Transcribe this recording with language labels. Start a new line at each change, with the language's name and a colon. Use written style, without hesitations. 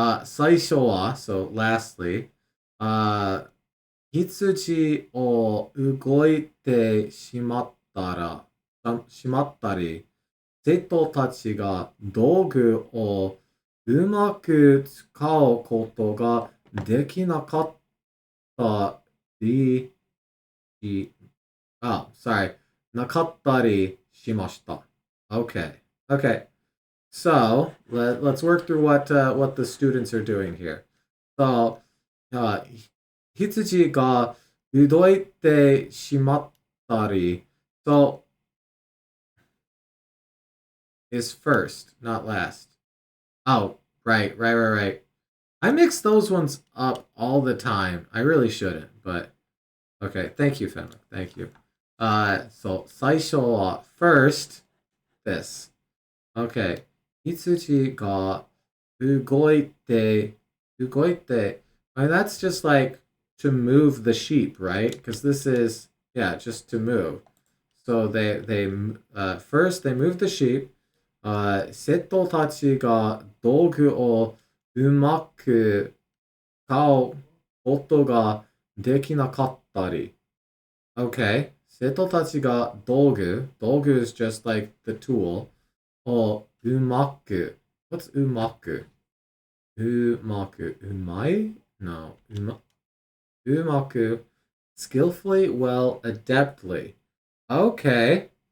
Japanese: 最初は
English: so lastly,
Japanese: 羊を動いてしまったり、生徒たちが道具をうまく使うことができなかったりし、
English: sorry,
Japanese: なかったりしました。
English: Okay, okay. So let's work through what the students are doing here. So,
Japanese: あ羊が動いてしまったり、
English: so is first, not last. Oh, right. I mix those ones up all the time. I really shouldn't, but okay. Thank you, Fenwick. Thank you. So
Japanese: 最初は
English: first this. Okay.
Japanese: 羊が動いて.
English: I mean, that's just like to move the sheep, right? Because this is, yeah, just to move. So they first they moved the sheep.
Japanese: 生徒たちが道具をうまく使うことができなかったり。
English: Okay.
Japanese: 生徒たちが道具
English: is just like the tool.
Japanese: をうまく。What's うまく？うまく。うまい No. うまく。
English: Skillfully, well, adeptly. Okay.